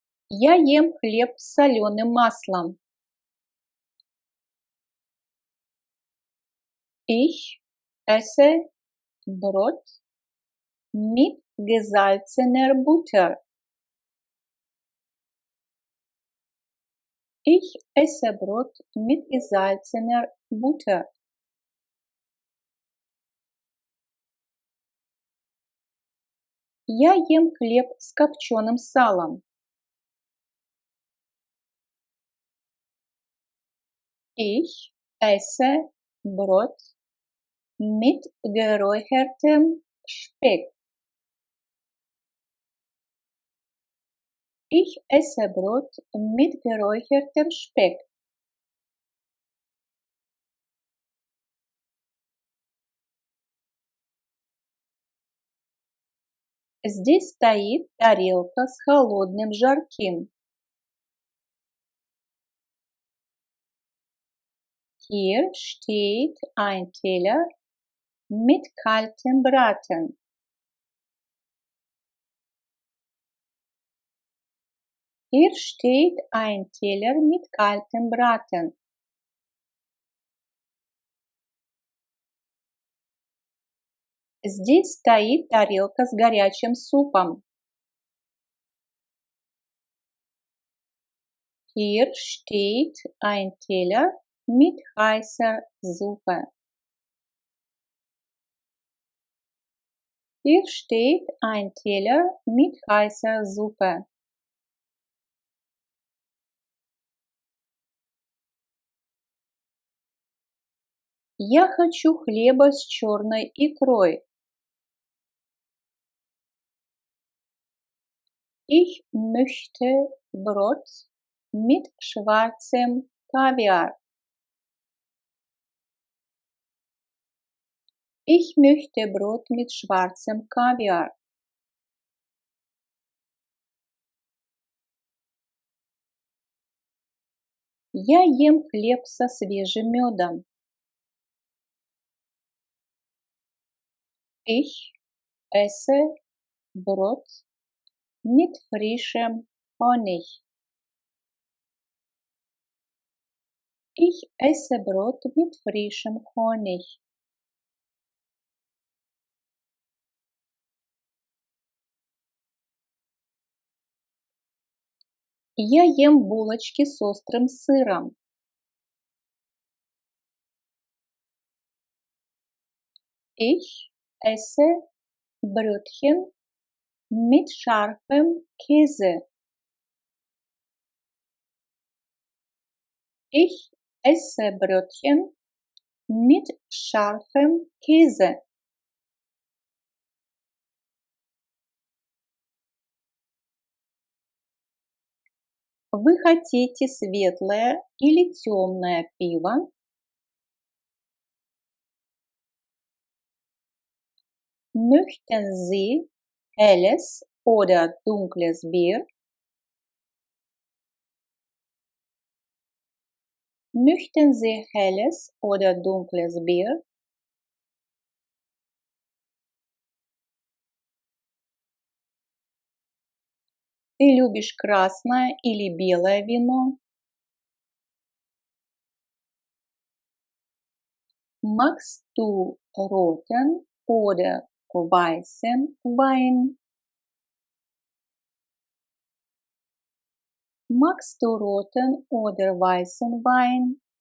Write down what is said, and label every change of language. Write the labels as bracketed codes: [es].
[ru] Я ем хлеб с соленым маслом. [de] Ich esse Brot mit gesalzener Butter. Ich esse Brot mit gesalzener Butter. [ru] Я ем хлеб с копченым салом. [de] Ich esse Brot mit geräuchertem Speck. Ich esse Brot mit geräuchertem Speck. [ru] Здесь стоит тарелка с холодным жарким. [de] Hier steht ein Teller mit kaltem Braten. Hier steht ein Teller mit kaltem Braten. [ru] Здесь стоит тарелка с горячим супом. [de] Hier steht ein Teller mit heißer Suppe. Hier steht ein Teller mit heißer Suppe. [ru] Я хочу хлеба с черной икрой. [de] Ich möchte Brot mit schwarzem Kaviar. Ich möchte Brot mit schwarzem Kaviar. [ru] Я ем хлеб со свежим медом. [de] Ich esse Brot mit frischem Honig. Ich esse Brot mit frischem Honig. [ru] Я ем булочки с острым сыром. [de] Ich esse Brötchen mit scharfem Käse. Ich esse Brötchen mit scharfem Käse. [ru] Вы хотите светлое или темное пиво? [de] Möchten Sie helles oder dunkles Bier? Möchten Sie helles oder dunkles Bier? [ru] Ты любишь красное или белое вино? [de] Magst du roten oder weißen Wein? Magst du roten oder weißen Wein?